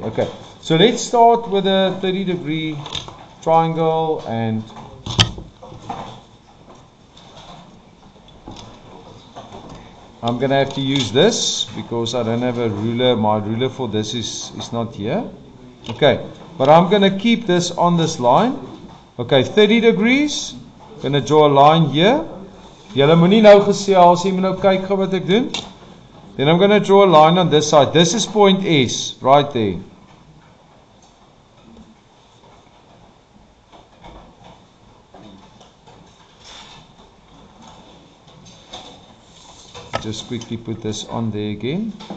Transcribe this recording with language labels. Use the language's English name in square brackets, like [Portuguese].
[English] Okay, so let's start with a 30-degree triangle, and I'm going to have to use this because I don't have a ruler. My ruler for this is not here. Okay, but I'm going to keep this on this line. Okay, 30 degrees. Going to draw a line here. [Afrikaans] Julle moenie nou gesels, jy moet nou kyk gou wat ek doen. [English] Then I'm going to draw a line on this side. This is point S, right there. Just quickly put this on there again.